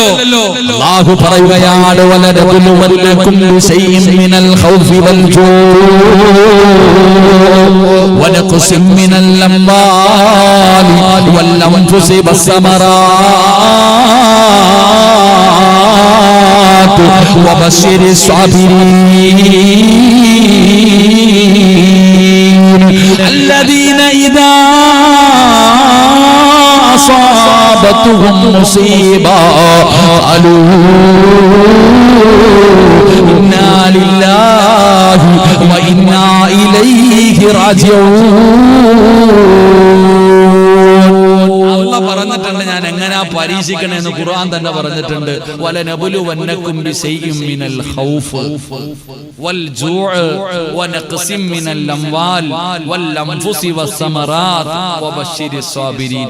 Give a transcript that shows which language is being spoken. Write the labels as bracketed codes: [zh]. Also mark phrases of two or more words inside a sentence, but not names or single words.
[ml] അല്ലാഹു പറയുകയാണ്, [ar] ولنبلونكم بشيء من الخوف والجوع ونقص من الأموال والأنفس والثمرات وبشر الصابرين الذين إذا أصابتهم مصيبة قالوا إنا لله وإنا إليه راجعون. [ml] പറഞ്ഞിട്ടുണ്ട് ഞാൻ എങ്ങനെയാ പരീക്ഷിക്കണമെന്ന് ഖുർആൻ തന്നെ പറഞ്ഞിട്ടുണ്ട്. [ar] ولنبلونكم بشيء من الخوف والجوع ونقص من الأموال والأنفس والثمرات وبشر الصابرين.